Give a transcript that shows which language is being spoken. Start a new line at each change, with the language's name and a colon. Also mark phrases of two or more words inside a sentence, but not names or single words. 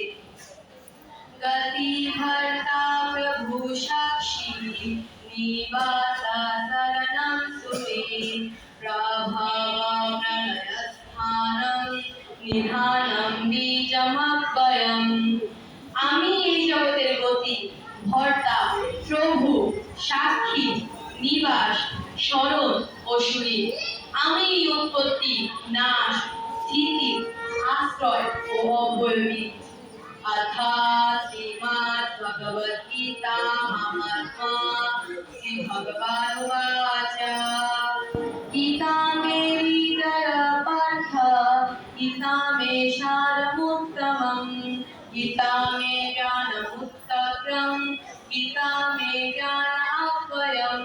Sanskrit: গতি ভর্তা প্রভু সাক্ষী নিবাসা শরণং সুতে প্রভাব প্রলয় স্থানং নিধানম বীজমব্যয়ম।
Bangla: আমি এই জগতের গতি, ভর্তা, প্রভু, সাক্ষী, নিবাস, স্মরণ ও সুরী। আমি উৎপত্তি, নাশ, স্থিতি, আশ্রয় ও অব্যয়ী।
Sanskrit: अथ श्रीमद् भगवद्गीता महात्मा श्री भगवानुवाच गीता मे हृदय पार्थ गीता मे सारमुत्तमम् गीता मे ज्ञानमुत्तरम् गीता मे ज्ञानाह्वयम्।